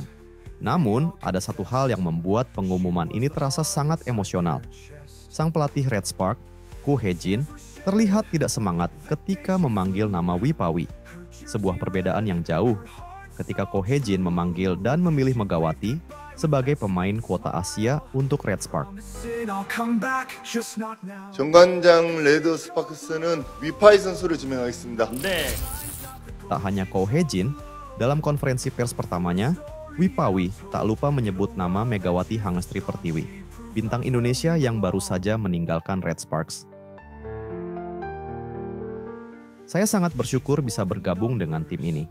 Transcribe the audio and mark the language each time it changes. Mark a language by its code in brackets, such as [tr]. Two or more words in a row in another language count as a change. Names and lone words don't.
[id] Namun, ada satu hal yang membuat pengumuman ini terasa sangat emosional. Sang pelatih Red Sparks, Ko Hye-jin, terlihat tidak semangat ketika memanggil nama Wipawi. Sebuah perbedaan yang jauh ketika Ko Hye-jin memanggil dan memilih Megawati sebagai pemain kuota Asia untuk Red Sparks. [ko] 정관장 레드 스파크스는 위파이 선수를 지명하겠습니다. [id] Tak hanya Ko Hye-jin, dalam konferensi pers pertamanya, Wipawi tak lupa menyebut nama Megawati Hangestri Pertiwi, bintang Indonesia yang baru saja meninggalkan Red Sparks. Saya sangat bersyukur bisa bergabung dengan tim ini.